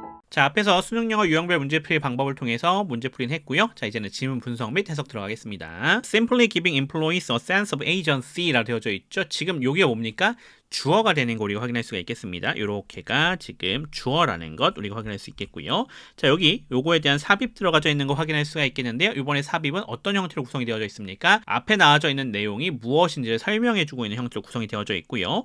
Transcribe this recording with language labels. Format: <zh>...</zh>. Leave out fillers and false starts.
<ko>자, 앞에서 수능영어 유형별 문제풀이 방법을 통해서 문제풀이는 했고요. 자, 이제는 지문 분석 및 해석 들어가겠습니다.</ko> <en>Simply giving employees a sense of agency라고</en> <ko>되어져 있죠. 지금 여기가 뭡니까? 주어가 되는 거 우리가 확인할 수가 있겠습니다. 요렇게가 지금 주어라는 것 우리가 확인할 수 있겠고요. 자, 여기 요거에 대한 삽입 들어가져 있는 거 확인할 수가 있겠는데요. 이번에 삽입은 어떤 형태로 구성이 되어져 있습니까? 앞에 나와져 있는 내용이 무엇인지를 설명해주고 있는 형태로 구성이 되어져 있고요.</ko>